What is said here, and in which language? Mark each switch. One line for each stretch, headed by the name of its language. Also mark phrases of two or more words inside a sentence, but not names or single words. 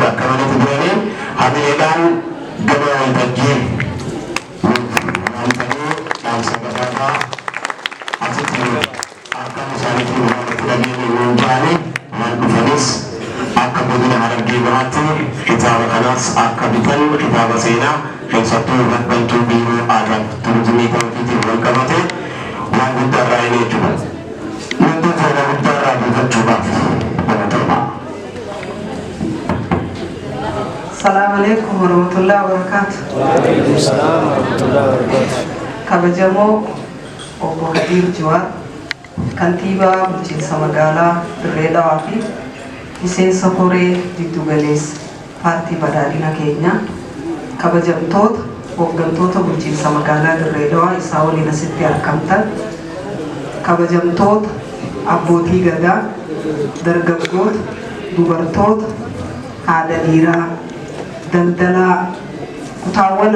Oromo: akka malatti duranii hamileedhaan gabaa waltajjii waantanii dhaamsa gabaabaa asitti akkam isaaniitiin waan fudhanii nuun jaane waan dhufanis akka godina Harargee Bahaatti kitaaba kanas akka bitan kitaaba seenaa keessattuu hooggantuu biiroo aadaa turizimii ta'uutiin wal qabate waan guddaa irraa hin jechuudha. Wanti faayidaa guddaa irraa buufachuudhaaf nama torba.
Arabic: السلام عليكم ورحمة الله وبركاته. وعليكم السلام ورحمة الله وبركاته.
Oromo: Kabajamoo obbo Hadiir Jawaar kantiibaa bulchiinsa magaalaa Dirree Dhawaa fi miseensa koree jiddu galeessa paartii badhaadhina keenyaa, kabajamtoota hooggantoota bulchiinsa magaalaa Dirree Dhawaa isaa waliin asitti argamtan, kabajamtoota abbootii gadaa, dargaggoota, dubartoota, haadha dhiiraa, daldalaa, kutaawwan